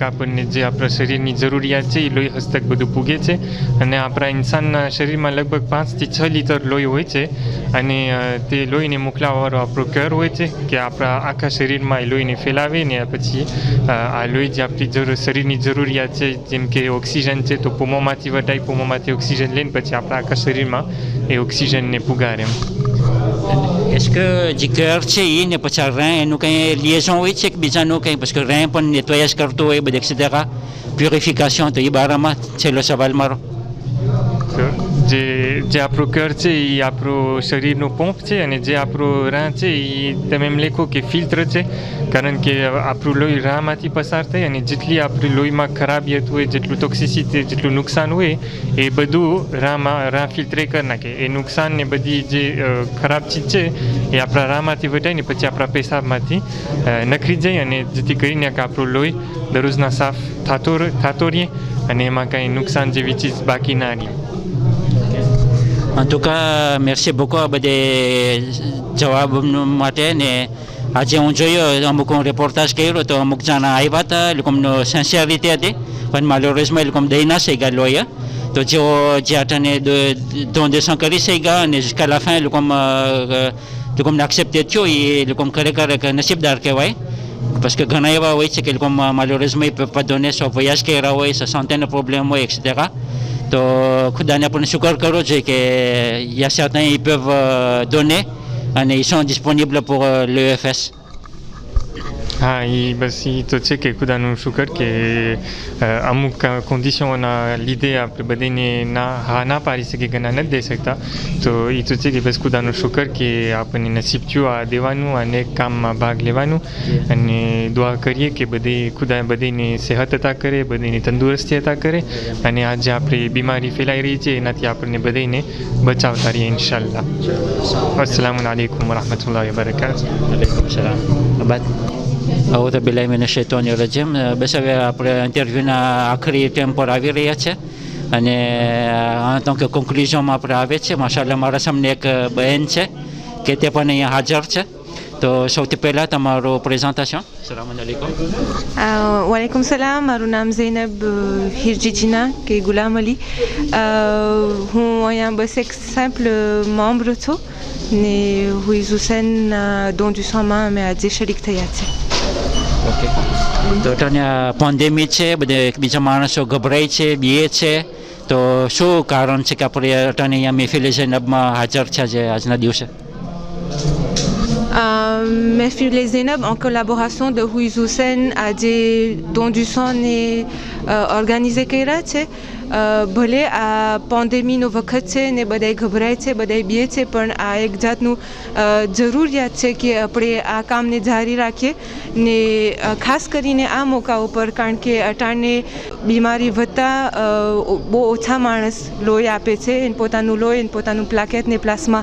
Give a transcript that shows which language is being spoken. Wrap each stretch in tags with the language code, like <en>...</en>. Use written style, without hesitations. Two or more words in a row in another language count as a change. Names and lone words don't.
<gu>આપણને જે આપણા શરીરની જરૂરિયાત છે એ લોહી હસ્તક બધું પૂગે છે અને આપણા ઇન્સાનના શરીરમાં લગભગ 5 થી 6 લીટર લોહી હોય છે અને તે લોહીને મોકલાવવાળો આપણો ક્યોર હોય છે કે આપણા આખા શરીરમાં એ લોહીને ફેલાવે ને પછી આ લોહી જે આપણી શરીરની જરૂરિયાત છે જેમ કે ઓક્સિજન છે તો પૂમોમાંથી વટાય, પૂમોમાંથી ઓક્સિજન લઈને પછી આપણા આખા શરીરમાં એ ઓક્સિજનને પુગારે એમ.</gu> <fr>est-ce que</fr> <gu>જે cœur છે એ ને પછી rein એનું કંઈ liaison હોય છે કે બીજાનું કંઈ</gu> <fr>parce que rein</fr> <gu>પણ nettoyage કરતો હોય બધું etc. purification તો એ બારામાં છેલ્લો સવાલ મારો. જે આપણું ક્યોર છે એ આપણું શરીરનું પંપ છે અને જે આપણું રાહ છે એ તમે એમ લખો કે ફિલ્ટર છે કારણ કે આપણું લોહી રાહમાંથી પસાર થાય અને જેટલી આપણી લોહીમાં ખરાબિયત હોય, જેટલું ટોક્સિસિટી, જેટલું નુકસાન હોય એ બધું રાહ ફિલ્ટરે કરી નાખે. એ નુકસાન ને બધી જે ખરાબ ચીજ છે એ આપણા રાહમાંથી વટાય ને પછી આપણા પેશાબમાંથી નખરી જાય અને જેથી કરીને કે આપણું લોહી દરરોજના સાફ થતો રહીએ અને એમાં કાંઈ નુકસાન જેવી ચીજ બાકી ના રહે.</gu> <fr>En tout cas, merci beaucoup</fr> <gu>આ બધે જવાબ માટે ને આજે હું જોયો અમુક હું રિપોર્ટાજ કર્યો તો અમુક જણા આવ્યા હતા, એ લોકોનો સિન્સિયરિટી હતી પણ malheureusement એ લોકો દઈ ના શક્યા લોહી. તો જેઓ જે આટાને donation કરી શક્યા અને</gu> <fr>jusqu'à la fin</fr> <gu>એ લોકોને એક્સેપ્ટ થયો એ લોકો ખરેખર નસીબદાર કહેવાય.</gu> <fr>parce que</fr> <gu>ઘણા એવા હોય છે કે લોકો</gu> <fr>malheureusement ils peuvent pas donner soit voyage</fr> <gu>કર્યા હોય,</gu> <fr>soit santé problème હોય etc.</fr> <gu>તો ખુદાને આપણે શુકર કરવો જોઈએ કે</gu> <fr>il y a certains ils peuvent donner</fr> <gu>અને</gu> <fr>ils sont disponibles pour l'EFS.</fr> <gu>હા એ બસ એ તો છે કે ખુદાનું શુકર કે અમુક કન્ડિશનોના લીધે આપણે બધાને ના પાડી શકીએ, ઘણા નથી દઈ શકતા. તો એ તો છે કે બસ ખુદાનું શુકર કે આપણને નસીબ થયું આ દેવાનું અને કામમાં ભાગ લેવાનું અને દુઆ કરીએ કે ખુદા બધાને સેહત અતા કરે, બધાને તંદુરસ્તી અતા કરે અને આજે આપણે બીમારી ફેલાઈ રહી છે એનાથી આપણને બધાને બચાવતા રહીએ ઇન્શાલ્લાહ.</gu> <ar>السلام عليكم ورحمة الله وبركاته. وعليكم السلام. أما بعد أعوذ بالله من الشيطان الرجيم.</ar> <gu>બસ હવે આપણે ઇન્ટરવ્યૂના આખરી ટાઈમ પર આવી રહ્યા છે અને</gu> <fr>en tant que conclusion</fr> <gu>આપણે આવે છે. માશાઅલ્લાહ મારા સામે એક બહેન છે કે તે પણ અહીંયા હાજર છે. તો સૌથી પહેલાં તમારું પ્રેઝન્ટેશન.</gu> <ar>السلام عليكم. وعليكم السلام.</ar> <gu>મારું નામ ઝૈનબ હિરજીજીના કે ગુલામ અલી. હું અહીંયા બસ એક સિમ્પલ મેમ્બર છું ને હુઈઝ હુસૈન</gu> <fr>don du sang</fr> <gu>માં અમે આજે શરીક થયા છે. ઓકે. તો તને પેન્ડેમિક છે, બધે બીજા માણસો ગભરાય છે, બીએ છે, તો શું કારણ છે કે આપણે તને અહીંયા મહેફિલ ઝૈનબમાં હાજર છે આજે આજના દિવસે? Mehfil Zainab</gu> <fr>en collaboration de</fr> <gu>Huiz Hussein આજે</gu> <fr>don du sang</fr> <gu>ને ઓર્ગેનાઇઝ કર્યા છે. ભલે આ પેન્ડેમિકનો વખત છે ને બધાય ગભરાય છે, બધાય બીએ છે, પણ આ એક જાતનું જરૂરિયાત છે કે આપણે આ કામને જારી રાખીએ ને ખાસ કરીને આ મોકા ઉપર કારણ કે અટાણે બીમારી વધતા બહુ ઓછા માણસ લોહી આપે છે, એને પોતાનું લોહી, એને પોતાનું પ્લાકેટ ને પ્લાસ્મા.</gu>